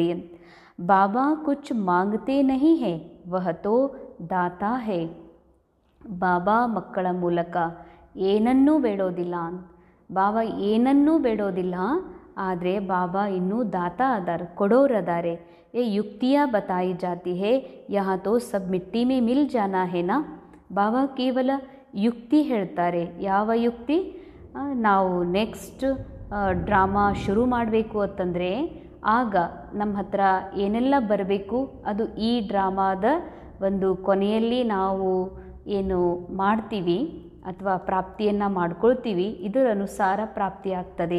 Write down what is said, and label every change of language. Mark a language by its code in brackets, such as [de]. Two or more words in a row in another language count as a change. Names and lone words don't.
[hi] बाबा कुछ मांगते नहीं है वह तो दाता है. [kn] ಬಾಬಾ ಮಕ್ಕಳ ಮೂಲಕ ಏನನ್ನೂ ಬೇಡೋದಿಲ್ಲ. ಬಾಬಾ ಏನನ್ನೂ ಬೇಡೋದಿಲ್ಲ, ಆದರೆ ಬಾಬಾ ಇನ್ನೂ ದಾತ ಅದಾರ, ಕೊಡೋರದಾರೆ. [hi] ये युक्तियाँ बताई जाती है, यहाँ तो सब मिट्टी में मिल जाना है ना. [kn] ಬಾಬಾ ಕೇವಲ ಯುಕ್ತಿ ಹೇಳ್ತಾರೆ. ಯಾವ ಯುಕ್ತಿ? ನಾವು [en] next drama [kn] ಶುರು ಮಾಡಬೇಕು ಅಂತಂದರೆ ಆಗ ನಮ್ಮ ಹತ್ರ ಏನೆಲ್ಲ ಬರಬೇಕು ಅದು ಈ ಡ್ರಾಮಾದ ಒಂದು ಕೊನೆಯಲ್ಲಿ ನಾವು ಏನು ಮಾಡ್ತೀವಿ ಅಥವಾ ಪ್ರಾಪ್ತಿಯನ್ನು ಮಾಡ್ಕೊಳ್ತೀವಿ ಇದರ ಅನುಸಾರ ಪ್ರಾಪ್ತಿಯಾಗ್ತದೆ.